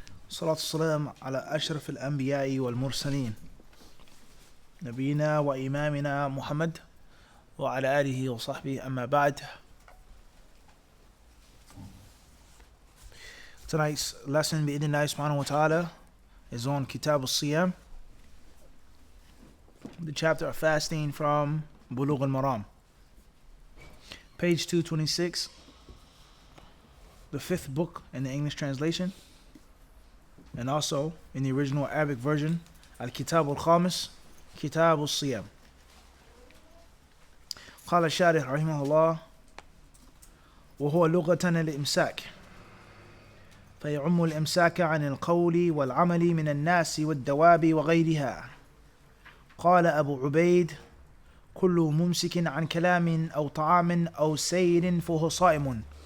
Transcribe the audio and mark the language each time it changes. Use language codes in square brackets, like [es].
[ar] الصلاة والسلام على أشرف الأنبياء والمرسلين نبينا وإمامنا محمد وعلى آله وصحبه أما بعد. [en] Tonight's lesson [ar] بإذن الله سبحانه وتعالى [en] is on Kitab as-Siyam, the chapter of fasting from Bulugh-Maram, page 226, the fifth book in the English translation, and also in the original Arabic version, al-Kitab al-Khamis, Kitab as-Siyam. [ar] قال الشارح رحمه الله: وهو لغة الإمساك، فيعم الإمساك عن القول والعمل من الناس والدواب وغيرها. قال أبو عبيد: كل ممسك عن كلام أو طعام أو سير فهو صائم.